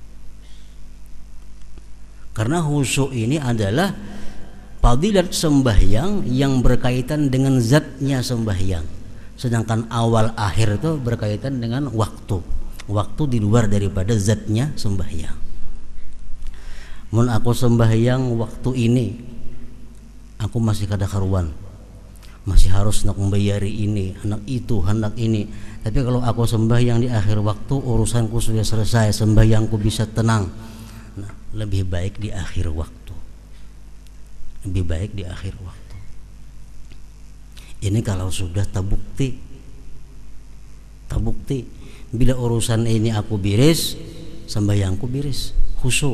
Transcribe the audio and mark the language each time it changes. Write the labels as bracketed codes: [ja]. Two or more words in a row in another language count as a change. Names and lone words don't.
[id] Karena khusyuk ini adalah fadilat sembahyang yang berkaitan dengan zatnya sembahyang, sedangkan awal akhir itu berkaitan dengan waktu di luar daripada zatnya sembahyang. [bjn] Mun aku sembahyang waktu ini aku masih kada karuan, masih harus nak membayari ini, anak itu, anak ini. [id] Tapi kalau aku sembahyang di akhir waktu, urusanku sudah selesai, sembahyangku bisa tenang. Nah, lebih baik di akhir waktu. Lebih baik di akhir waktu. Ini kalau sudah terbukti. Terbukti. Bila urusan ini aku biris, sembahyangku biris, khusyuk.